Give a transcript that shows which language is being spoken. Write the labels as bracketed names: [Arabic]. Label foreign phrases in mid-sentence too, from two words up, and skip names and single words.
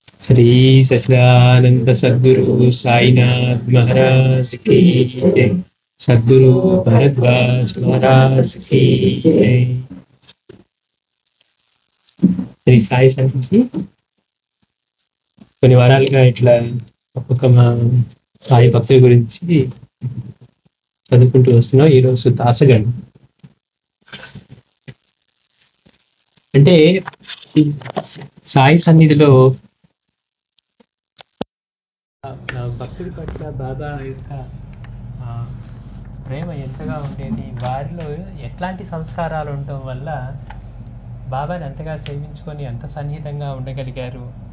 [Hindi] श्री सच्चिदानंद सद्गुरु साईनाथ महाराज की जय। सद्गुरु भरद्वाज महाराज की जय। [Telugu] శ్రీ సాయి సన్నిధి కొన్ని వారాలుగా ఇట్లా ఒక్కొక్క మా సాయి భక్తుల గురించి చదువుకుంటూ వస్తున్నాం. ఈరోజు దాసగణ్ అంటే ఈ సాయి సన్నిధిలో భక్తుడి పట్ల బాబా యొక్క ప్రేమ ఎంతగా ఉండేది, వారిలో ఎట్లాంటి సంస్కారాలు ఉండటం వల్ల బాబాని అంతగా సేవించుకొని అంత సన్నిహితంగా ఉండగలిగారు.